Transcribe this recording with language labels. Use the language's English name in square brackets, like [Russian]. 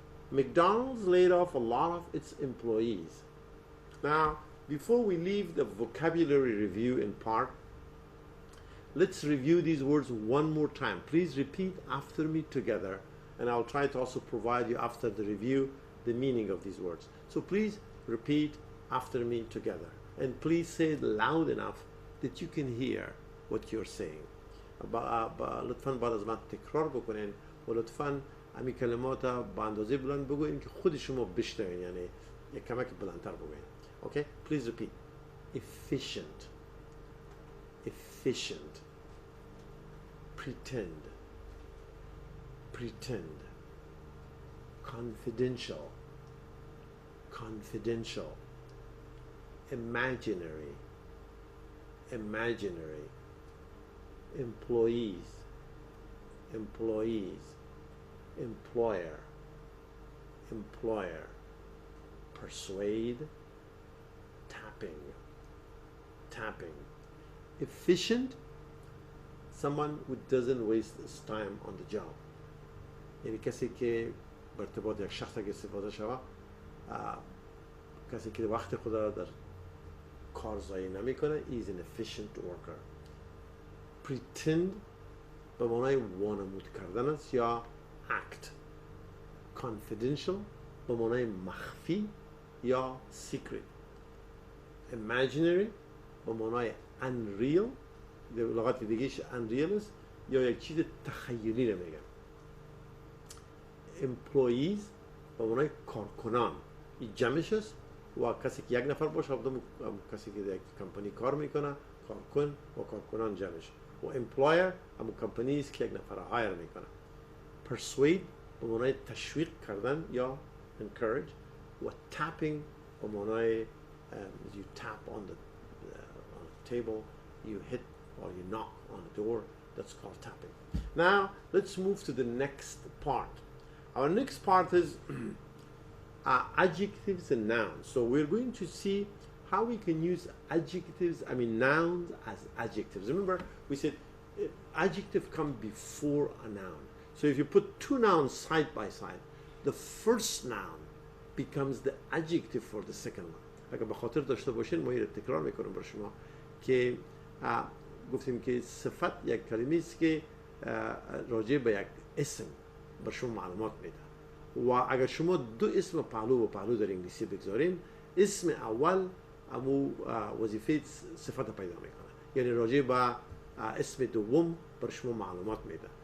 [English] McDonald's laid off a lot of its employees. Now, before we leave the vocabulary review in part, let's review these words one more time. Please repeat after me together, and I'll try to also provide you after the review the meaning of these words. So please repeat after me together. And please say it loud enough that you can hear what you're saying. [Persian] لطفاً بعد از من تکرار بکنین و لطفاً همین کلمات با اندازه بلند بگوین که خود شما بشنوین، یعنی یک کمک بلندتر بگوین. [English] Okay? Please repeat. Efficient. Efficient. Pretend. Pretend. Confidential. Confidential. Imaginary. Imaginary. Employees. Employees. Employer. Employer. Persuade. Tapping. Tapping. Efficient. Someone who doesn't waste his time on the job. [Persian] یعنی کسی که به ارتباط یک شخص اگه استفاده شود، کسی که وقت خود را در کار ضایع نمیکنه. [English] is an efficient worker. [Persian] Pretend به معنای وانمود کردن است یا act. Confidential به معنای مخفی یا secret. Imaginary به معنای unreal، لغت دیگهش unreal است یا یک چیز تخیلی رو میگن. Employees به معنای کارکنان، این جمعش است و کسی که یک نفر باشه، کسی که در یک کمپانی کار میکنه، کارکن و کارکنان جمعش. و employer همون کمپانی است که یک نفر هایر میکنه. [English] Persuade [Persian] به معنای تشویق کردن یا [English] encourage و tapping [Persian] به معنای [English] you tap on the table, you hit or you knock on a door, that's called tapping. Now let's move to the next part. Our next part is adjectives and nouns. So we're going to see how we can use nouns as adjectives. Remember, we said adjective come before a noun. So if you put 2 nouns side by side, the first noun becomes the adjective for the second one. [Persian] اگر به خاطر داشته باشین، ما اینو تکرار میکنم برای شما که گفتیم که صفت یک کلمه است که راجع به یک اسم بر شما معلومات میده. و اگر شما دو اسم پهلو و پهلو در انگلیسی بگذارین، اسم اول امو وظیفه صفت پیدا میکنه، یعنی راجع به اسم دوم بر شما معلومات میده.